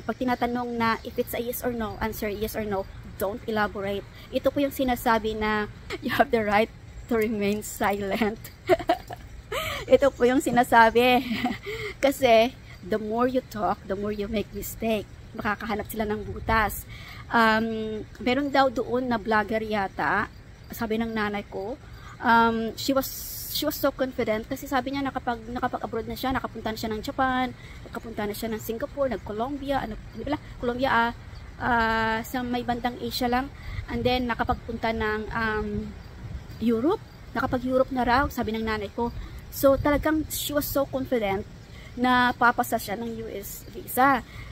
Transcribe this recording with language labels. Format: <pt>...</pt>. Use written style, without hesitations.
<tl>Pag tinatanong na</tl> <en>if it's a yes or no, answer yes or no. Don't elaborate.</en> <tl>Ito po yung sinasabi na</tl> <en>you have the right to remain silent.</en> <tl>Ito po yung sinasabi. Kasi,</tl> <en>the more you talk, the more you make mistake.</en> <tl>Makakahanap sila ng butas. Meron daw doon na vlogger yata, sabi ng nanay ko,</tl> <en>she was so confident</en> <tl>kasi sabi niya nakapag-abroad na siya, nakapunta na siya ng Japan, nakapunta na siya ng Singapore, nag-Colombia, Colombia sa may bandang Asia lang, and then nakapagpunta ng Europe, nakapag-Europe na raw, sabi ng nanay ko. So talagang</tl> <en>she was so confident</en> <tl>na papasa siya ng US visa.</tl>